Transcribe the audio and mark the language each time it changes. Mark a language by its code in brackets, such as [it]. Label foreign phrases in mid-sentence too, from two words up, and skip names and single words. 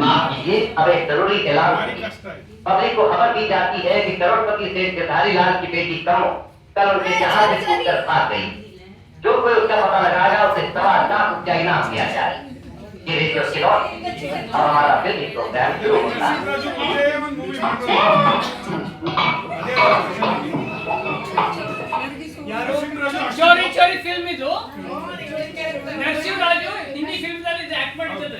[hi] ये अब एक जरूरी ऐलान है। पब्लिक को खबर दी जाती है कि करोड़पति सेठ गिरधारी लाल की बेटी कमो कल उनके जहाज से कूदकर भाग गई। जो कोई उसका पता लगाएगा उसे 1.25 लाख रुपया इनाम दिया जाए। ये रेडियो सिलोन, अब हमारा फिल्मी प्रोग्राम शुरू होता है। [kn] ಚೋರಿ ಚೋರಿ ಫಿಲ್ಮ್ ಇದು. ನರಸಿಂಹರಾಜು ಹಿಂದಿ ಫಿಲ್ಮ್ ದಲ್ಲಿ ಆಕ್ಟ್ ಮಾಡಿದ್ದಾರೆ.